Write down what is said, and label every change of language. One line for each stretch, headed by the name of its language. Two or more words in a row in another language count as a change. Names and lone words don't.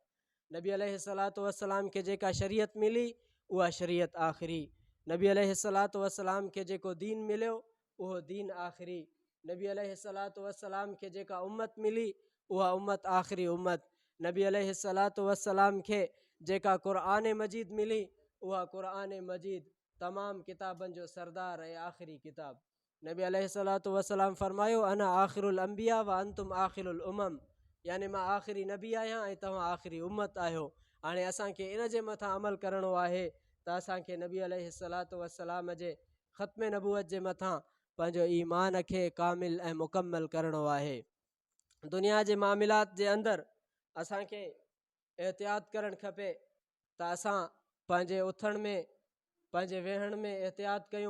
Sindhi: नबी
Arabic: عليه الصلاة والسلام
Sindhi: खे जेका शरीयत मिली उहा शरीयत आख़िरी, नबी
Arabic: عليه الصلاة والسلام
Sindhi: खे जेको दीन मिलियो उहो दीन आख़िरी, नबी
Arabic: عليه الصلاة والسلام
Sindhi: खे जेका उम्मत मिली उहा उम्मत आख़िरी उम्मत, नबी
Arabic: عليه الصلاة والسلام
Sindhi: खे जेका क़ुरान मजीद मिली उहा क़ुरान मजीद तमाम किताबनि जो सरदार ऐं आख़िरी किताब।
Arabic: نبي عليه الصلاة والسلام फरमायो أنا آخر الأنبياء وأنتم آخر الأمم,
Sindhi: याने मां आख़िरी नबी आहियां ऐं तव्हां आख़िरी उम्मत आहियो। हाणे असांखे इन जे मथां अमल करिणो आहे त असांखे नबी
Arabic: عليه الصلاة والسلام
Sindhi: जे ख़त्म नबूअत जे मथां पंहिंजो ईमान खे कामिल ऐं मुकम्मल करिणो आहे। दुनिया जे मामलात जे अंदरि असांखे एहतियात करणु खपे त असां पंहिंजे उथण में, पंहिंजे वेहण में एहतियात कयूं।